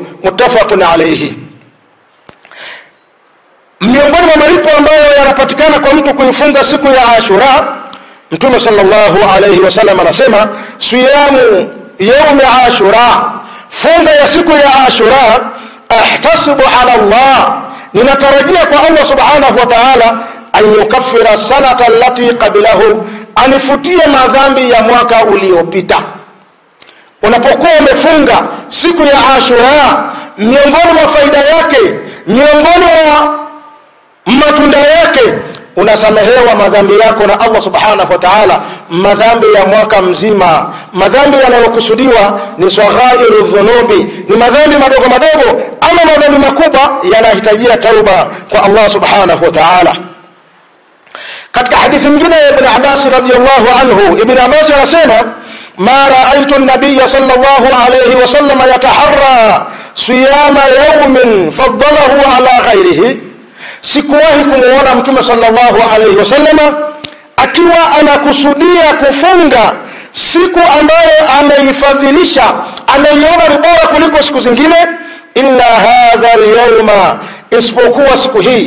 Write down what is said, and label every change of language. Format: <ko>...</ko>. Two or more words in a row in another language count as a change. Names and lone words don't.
<ar>متفق عليه.</ar> <sw>Miongoni mwa malipo ambayo yanapatikana kwa mtu kuifunga siku ya Ashura, Mtume</sw> <ar>صلى الله عليه وسلم</ar> <sw>anasema,</sw> <ar>صيام يوم عاشوراء,</ar> <sw>funga ya siku ya Ashura,</sw> <ar>أحتسب على الله,</ar> <sw>ninatarajia kwa Allah</sw> <ar>سبحانه وتعالى, أن يكفر السنة التي قبله,</ar> <sw>anifutie madhambi ya mwaka uliopita. Unapokuwa umefunga siku ya Ashura, miongoni mwa faida yake, miongoni mwa matunda yake, unasamehewa madhambi yako na Allah</sw> <ar>سبحانه وتعالى,</ar> <sw>madhambi ya mwaka mzima. Madhambi yanayokusudiwa ni</sw> <ar>صغائر الذنوب,</ar> <sw>ni madhambi madogo madogo, ama madhambi makubwa yanahitajia tauba kwa Allah</sw> <ar>سبحانه وتعالى.</ar> <sw>Katika hadithi nyingine ya Ibn Abbas</sw> <ar>رضي الله عنه,</ar> <sw>Ibn Abbas anasema,</sw> <ar>ما رأيت النبي صلى الله عليه وسلم يتحرى صيام يوم فضله على غيره,</ar> <sw>sikuwahi kumuona Mtume</sw> <ar>صلى الله عليه وسلم</ar> <sw>akiwa anakusudia kufunga siku ambayo ameifadhilisha, ameiona ni bora kuliko siku zingine,</sw> <ar>إلا هذا اليوم,</ar> <sw>isipokuwa siku hii.</sw>